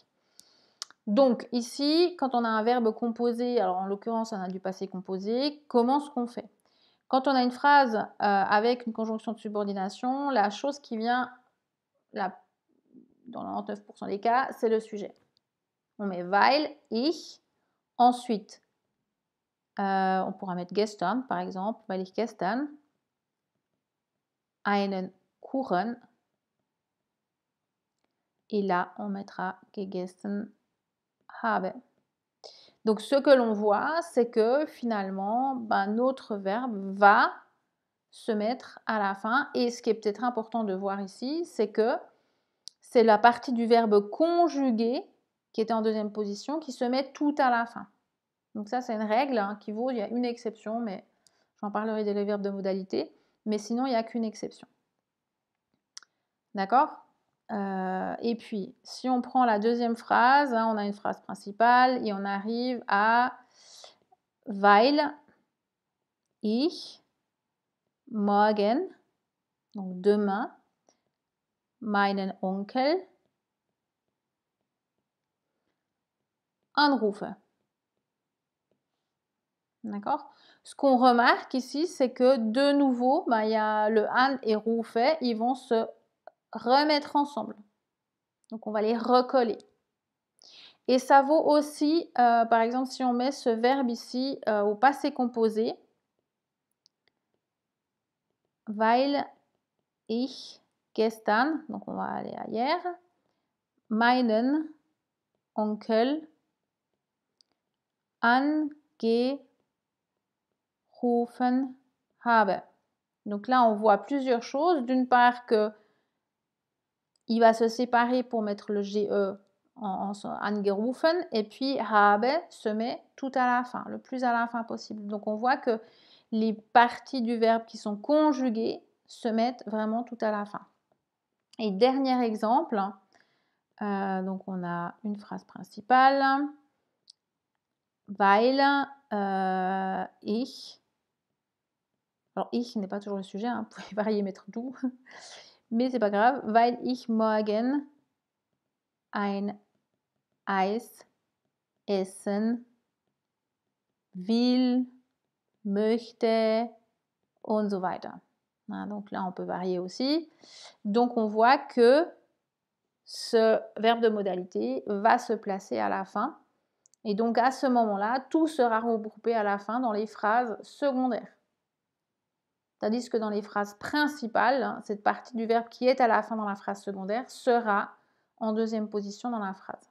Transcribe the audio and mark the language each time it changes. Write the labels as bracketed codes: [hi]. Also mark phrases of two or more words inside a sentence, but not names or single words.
[fr] Donc, ici, quand on a un verbe composé, alors en l'occurrence, on a du passé composé, comment est-ce qu'on fait? Quand on a une phrase avec une conjonction de subordination, la chose qui vient dans 99% des cas, c'est le sujet. On met [de] weil, ich. [fr] Ensuite, on pourra mettre gestern, par exemple, [de] weil ich gestern einen Kuchen. [fr] Et là, on mettra [de] gegessen habe. [fr] Donc, ce que l'on voit, c'est que finalement, notre verbe va se mettre à la fin. Et ce qui est peut-être important de voir ici, c'est que c'est la partie du verbe conjugué qui était en deuxième position qui se met tout à la fin. Donc ça, c'est une règle qui vaut, il y a une exception, mais j'en parlerai des verbes de modalité. Mais sinon, il n'y a qu'une exception. D'accord? Et puis, si on prend la deuxième phrase, on a une phrase principale et on arrive à [de] weil ich morgen, [fr] donc demain, [de] meinen Onkel anrufe. [fr] D'accord? Ce qu'on remarque ici, c'est que de nouveau, il y a le an et rufe, ils vont se remettre ensemble. Donc, on va les recoller. Et ça vaut aussi, par exemple, si on met ce verbe ici au passé composé, [de] weil ich gestern, [fr] donc on va aller à hier, [de] meinen Onkel angerufen habe. [fr] Donc là, on voit plusieurs choses. D'une part que il va se séparer pour mettre le GE en angerufen et puis habe se met tout à la fin, le plus à la fin possible. Donc on voit que les parties du verbe qui sont conjuguées se mettent vraiment tout à la fin. Et dernier exemple, donc on a une phrase principale, [de] weil ich, [fr] alors ich n'est pas toujours le sujet, vous pouvez varier, mettre du, mais c'est pas grave, [de] weil ich morgen ein Eis essen will, möchte und so weiter. [fr] Donc là, on peut varier aussi. Donc, on voit que ce verbe de modalité va se placer à la fin. Et donc, à ce moment-là, tout sera regroupé à la fin dans les phrases secondaires. Tandis que dans les phrases principales, cette partie du verbe qui est à la fin dans la phrase secondaire sera en deuxième position dans la phrase.